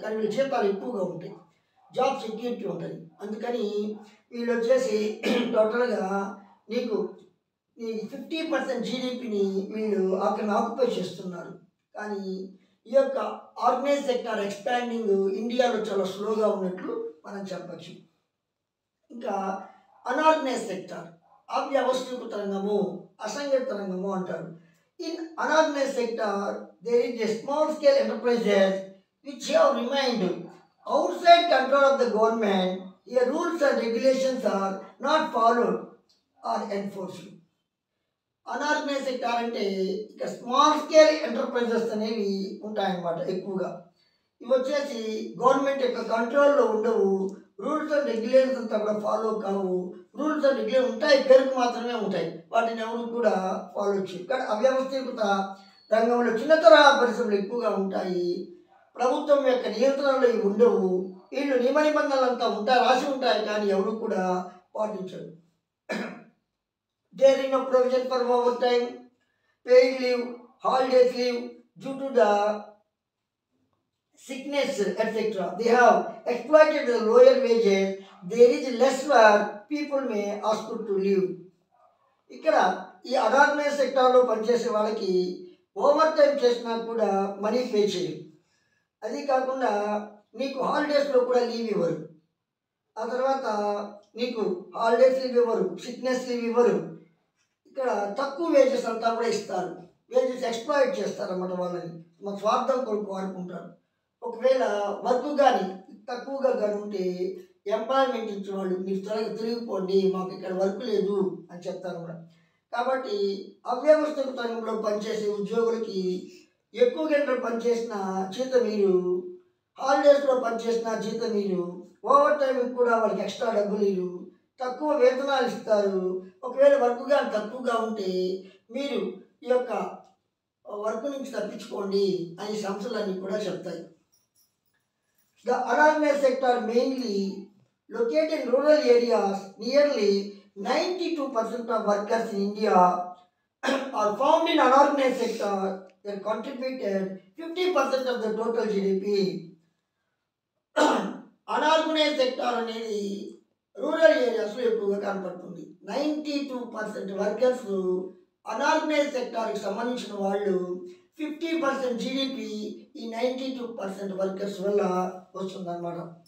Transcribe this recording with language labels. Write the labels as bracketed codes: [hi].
[te] కానీ వీళ్ళ జీతాలు ఎక్కువగా ఉంటాయి, జాబ్ సెక్యూరిటీ ఉంటుంది. అందుకని వీళ్ళు వచ్చేసి టోటల్గా నీకు ఈ 50% జీడిపిని వీళ్ళు అక్కడ ఆక్యుపై చేస్తున్నారు. కానీ ఈ యొక్క ఆర్గనైజ్ సెక్టార్ ఎక్స్పాండింగ్ ఇండియాలో చాలా స్లోగా ఉన్నట్లు మనం చెప్పచ్చు. ఇంకా అనార్గనైజ్ సెక్టార్, అవ్యవస్థీకృత రంగము, అసంఘటిత రంగము అంటారు. [en] In unorganized sector, there is a small scale enterprises which have remained outside control of the government. Here rules and regulations are not followed or enforced. [te] Unorganised sector అంటే ఇక స్మాల్ స్కేల్ ఎంటర్ప్రైజెస్ అనేవి ఉంటాయన్నమాట. ఎక్కువగా ఇవి వచ్చేసి government యొక్క కంట్రోల్లో ఉండవు. రూల్స్ అండ్ రెగ్యులేషన్స్ అంతా కూడా ఫాలో కావు. రూల్స్ అండ్ రెగ్యులేషన్ ఉంటాయి, పేరుకు మాత్రమే ఉంటాయి, వాటిని ఎవరు కూడా ఫాలో చేయరు. కానీ అవ్యవస్థీకృత రంగంలో చిన్న తరహా పరిశ్రమలు ఎక్కువగా ఉంటాయి. ప్రభుత్వం యొక్క నియంత్రణలో ఇవి ఉండవు. వీళ్ళు నియమ నిబంధనలు అంతా ఉంటాయి, రాసి ఉంటాయి, కానీ ఎవరు కూడా పాటించరు. [en] There is no provision for overtime, paid leave, holidays leave due to the sickness, etc. They have exploited the lower wages. There is less work. People may ask to leave. [te] ఇక్కడ ఈ అనార్గనైజ్ సెక్టార్లో పనిచేసే వాళ్ళకి over time చేసినా కూడా money pay చేయరు. అది కాకుండా నీకు హాలిడేస్లో కూడా లీవ్ ఇవ్వరు. ఆ తర్వాత నీకు హాలిడేస్ లీవ్ ఇవ్వరు, సిక్నెస్ లీవ్ ఇవ్వరు. ఇక్కడ తక్కువ వేజెస్ అంతా కూడా ఇస్తారు. వేజెస్ ఎక్స్ప్లాయిట్ చేస్తారన్నమాట. వాళ్ళని మన స్వార్థం కొరకు వాడుకుంటారు. ఒకవేళ వర్క్ కానీ తక్కువగా కానీ ఉంటే ఎంప్లాయ్మెంట్ ఇచ్చే వాళ్ళు మీరు త్వరగా తిరిగిపోండి, మాకు ఇక్కడ వర్క్ లేదు అని చెప్తారు కూడా. కాబట్టి అవ్యవస్థిత రంగంలో పనిచేసే ఉద్యోగులకి ఎక్కువ గంటలు పనిచేసిన జీతం మీరు, హాలిడేస్లో పనిచేసిన జీతం మీరు, ఓవర్ టైంకి కూడా వాళ్ళకి ఎక్స్ట్రా డబ్బులు మీరు, తక్కువ వేతనాలు ఇస్తారు. ఒకవేళ వర్క్ కానీ తక్కువగా ఉంటే మీరు ఈ యొక్క వర్క్ నుంచి తప్పించుకోండి అని సంస్థలన్నీ కూడా చెప్తాయి. [en] The unorganized sector mainly located in rural areas. Nearly 92% of workers in India are found in unorganized sector. they contributed 50% of the total GDP. [te] Unorganised sector అనేది రూరల్ ఏరియాస్లో ఎక్కువగా కనపడుతుంది. 92% వర్కర్స్ అనార్గనైజ్ సెక్టార్కి సంబంధించిన వాళ్ళు. 50% జీడిపి ఈ 92% వర్కర్స్ వల్ల వస్తుందన్నమాట.